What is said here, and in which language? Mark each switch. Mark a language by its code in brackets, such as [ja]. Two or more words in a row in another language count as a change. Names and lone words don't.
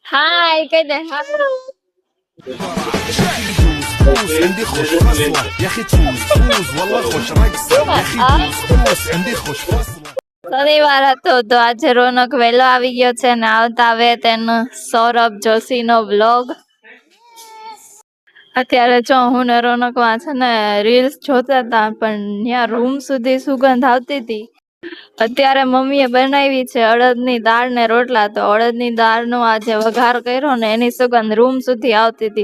[gu] હાય કહી દે [ar] فوز عندي خوش فصلة يا اخي تفوز والله خوش رقصة يا اخي فوز عندي خوش فصلة. [gu] શનિવાર હતો તો આજે રોનક વહેલો આવી ગયો છે ને આવતા આવે તેનો સૌરભ જોશી નો બ્લોગ. અત્યારે જો હું ને રોનકમાં છે ને રીલ્સ જોતા હતા પણ ત્યાં રૂમ સુધી સુગંધ આવતી હતી. અત્યારે મમ્મીએ બનાવી છે અડદની દાળ ને રોટલા, તો અડદની દાળનો આજે વઘાર કર્યો ને એની સુગંધ રૂમ સુધી આવતી હતી.